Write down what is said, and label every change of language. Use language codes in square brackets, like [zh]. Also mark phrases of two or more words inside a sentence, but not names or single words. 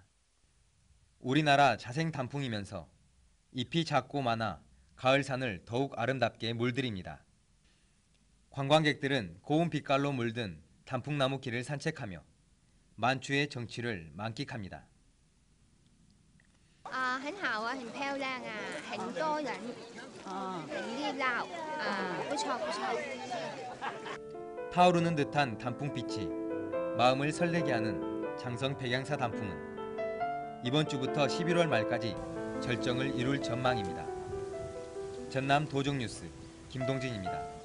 [ko] 우리나라 자생 단풍이면서 잎이 작고 많아 가을산을 더욱 아름답게 물들입니다. 관광객들은 고운 빛깔로 물든 단풍나무 길을 산책하며 만추의 정취를 만끽합니다. Hình hào hình theo lan hình tôi là hình đi lao 타오르는 듯한 단풍빛이 마음을 설레게 하는 장성 백양사 단풍은 이번 주부터 11월 말까지 절정을 이룰 전망입니다. 전남 도종뉴스 김동진입니다.